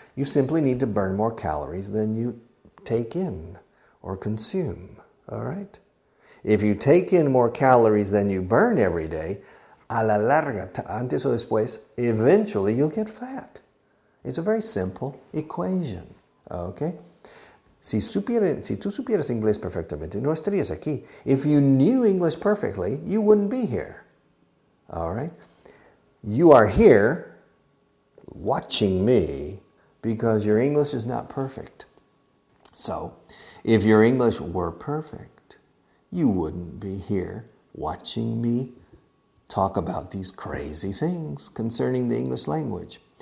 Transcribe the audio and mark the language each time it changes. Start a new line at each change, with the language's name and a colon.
English: You simply need to burn more calories than you take in or consume, all right? If you take in more calories than you burn every day,
Spanish: a la larga, antes o después,
English: eventually you'll get fat. It's a very simple equation, okay?
Spanish: Si tú supieras inglés perfectamente, no estarías aquí.
English: If you knew English perfectly, you wouldn't be here, all right? You are here watching me because your English is not perfect. So, if your English were perfect, you wouldn't be here watching me talk about these crazy things concerning the English language.